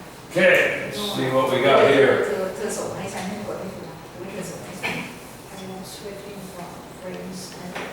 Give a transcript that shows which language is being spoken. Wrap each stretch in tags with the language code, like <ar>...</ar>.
<en>Okay, let's see what we got here.</en> <th>เธอส่งให้ฉันให้กดให้เธอไม่เธอส่งให้ฉัน</th> <en>I'm switching from friends and</en>